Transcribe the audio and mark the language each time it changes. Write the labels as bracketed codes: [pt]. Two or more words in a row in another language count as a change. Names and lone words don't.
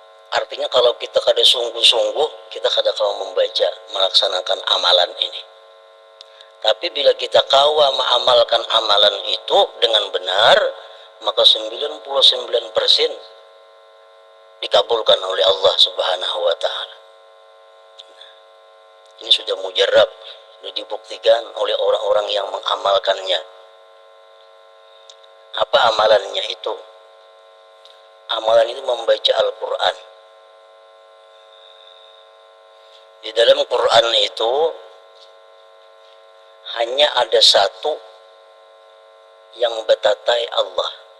[bjn] Artinya kalau kita kada sungguh-sungguh, kita kada kau membaca, melaksanakan amalan ini. [id] Tapi bila kita kawa mengamalkan amalan itu dengan benar, maka 99% dikabulkan oleh Allah [ar] سبحانه وتعالى. [id] Ini sudah mujarab, sudah dibuktikan oleh orang-orang yang mengamalkannya. Apa amalannya itu? Amalan itu membaca Al-Quran. Di dalam Quran itu hanya ada satu yang betatai Allah.